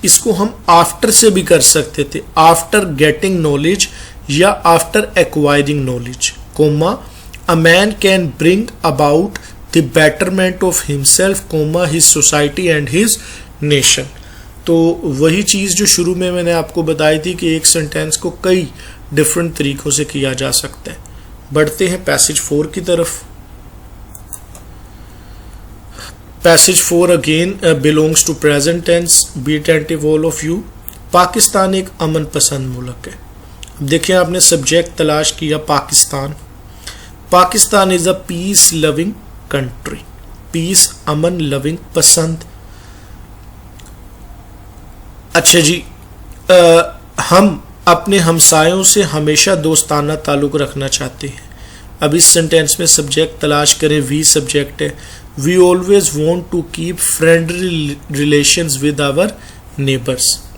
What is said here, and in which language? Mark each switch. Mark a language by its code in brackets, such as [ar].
[ur] اس کو ہم آفٹر سے بھی کر سکتے تھے، [en] After getting knowledge یا after acquiring knowledge, comma a man can bring about the betterment of himself, comma his society and his nation. [ur] تو وہی چیز جو شروع میں نے آپ کو بتائی تھی کہ ایک سینٹینس کو کئی ڈفرنٹ طریقوں سے کیا جا سکتا ہے. بڑھتے ہیں پیسج 4 کی طرف. [en] Passage 4 again belongs to present tense. be attentive all of you. [ur] Pakistan ایک امن پسند ملک ہے. دیکھیں آپ نے سبجیکٹ تلاش کیا پاکستان. [en] Pakistan is a peace loving country. [ur] پیس، امن، لونگ، پسند. اچھا جی، ہم اپنے ہمسایوں سے ہمیشہ دوستانہ تعلق رکھنا چاہتے ہیں. اب اس سینٹینس میں سبجیکٹ تلاش کریں. [en] We subject ہے. We always want to keep friendly relations with our neighbours.